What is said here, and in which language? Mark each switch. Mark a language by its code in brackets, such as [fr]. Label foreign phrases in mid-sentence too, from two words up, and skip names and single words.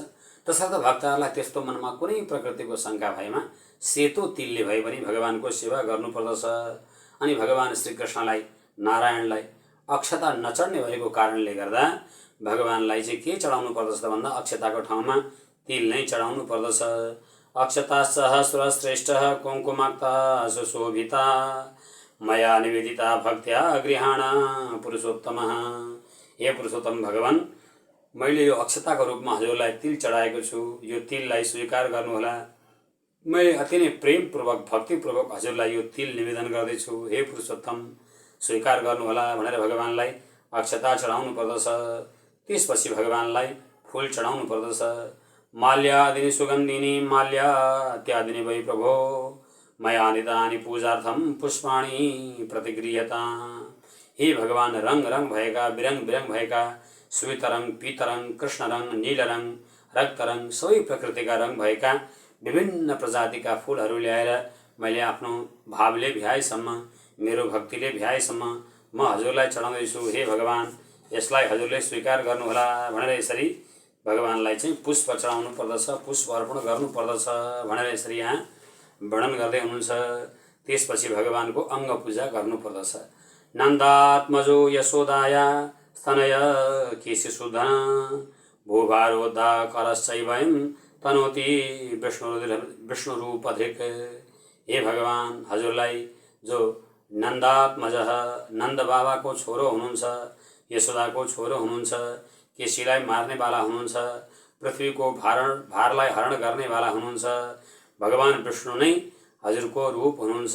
[ne] तसर्थ भक्तहरूलाई त्यस्तो मनमा कुनै प्रकृतिको शङ्का भएमा सेतो तिलले भए पनि भगवानको सेवा गर्नुपर्दछ। अनि भगवान श्रीकृष्णलाई, नारायणलाई अक्षता नचढ्ने भएको कारणले गर्दा भगवानलाई चाहिँ के चढाउनु पर्दछ भन्दा अक्षताको ठाउँमा तिल नै चढाउनु पर्दछ। [sa] अक्षता सहस्र श्रेष्ठ कुङ्कुमाक्ता सुशोभिता मया निवेदिता भक्त्या गृहाण पुरुषोत्तम। [ne] हे पुरुषोत्तम भगवान, मैले यो अक्षताको रूपमा हजुरलाई तिल चढाएको छु, यो तिललाई स्वीकार गर्नुहोला। मैले अति नै प्रेमपूर्वक भक्तिपूर्वक हजुरलाई यो तिल निवेदन गर्दैछु, हे पुरुषोत्तम स्वीकार गर्नुहोला भनेर भगवानलाई अक्षता चढाउनु पर्दछ। त्यसपछि भगवानलाई फूल चढाउनु पर्दछ। [sa] माल्यादिनी सुगन्धिनी माल्यात्यादिनी वै प्रभो मया नितानि पूजार्थम पुष्पाणि प्रतिगृह्यता। [ne] हे भगवान, रङ रङ भएका, बिरङ बिरङ भएका श्वेत रङ, पीत रङ, कृष्ण रङ, नील रङ, रक्त रङ, सबै प्रकृतिका रङ भएका विभिन्न प्रजातिका फुलहरू ल्याएर मैले आफ्नो भावले भ्याएसम्म, मेरो भक्तिले भ्याएसम्म म हजुरलाई चढाउँदैछु। हे भगवान, यसलाई हजुरले स्वीकार गर्नुहोला भनेर यसरी भगवानलाई चाहिँ पुष्प चढाउनु पर्दछ, पुष्प अर्पण गर्नुपर्दछ भनेर यसरी यहाँ वर्णन गर्दै हुनुहुन्छ। त्यसपछि भगवानको अङ्ग पूजा गर्नुपर्दछ। [sa] नन्दात्मजो यशोदाया स्तनय केशिशुधन भूभारोद्धा करश्चैवयं तनोति विष्णुरूपधिक। [ne] हे भगवान, हजुरलाई जो नन्दात्मज, नन्द बाबाको छोरो हुनुहुन्छ, यशोदाको छोरो हुनुहुन्छ, केसीलाई मार्नेवाला हुनुहुन्छ, पृथ्वीको भारलाई हरण गर्नेवाला हुनुहुन्छ, भगवान विष्णु नै हजुरको रूप हुनुहुन्छ।